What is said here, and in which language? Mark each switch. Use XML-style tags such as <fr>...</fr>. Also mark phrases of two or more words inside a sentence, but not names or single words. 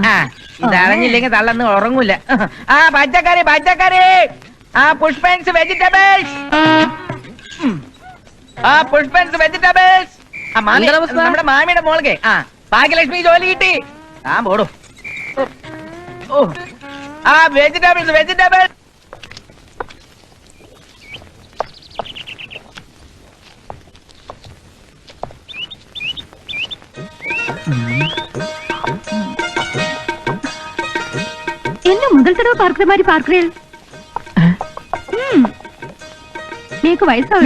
<ml>ഇതറിഞ്ഞില്ലെങ്കിൽ തള്ളന്ന് ഉറങ്ങൂല. ആ പച്ചക്കറി, ആ പുഷ്പൻസ് വെജിറ്റബിൾസ്, ആ പുഷ്പൻസ് വെജിറ്റബിൾസ്. നമ്മുടെ മാമിയുടെ മോൾക്ക് ഭാഗ്യലക്ഷ്മി ജോലി കിട്ടി. ആ പോടൂ. ഓ, ആ വെജിറ്റബിൾസ്.</ml> <ta>என்ன முதல் தடவை பார்க்கிற மாதிரி பார்க்கிறேன். நீக்கு வயசாகுது.</ta>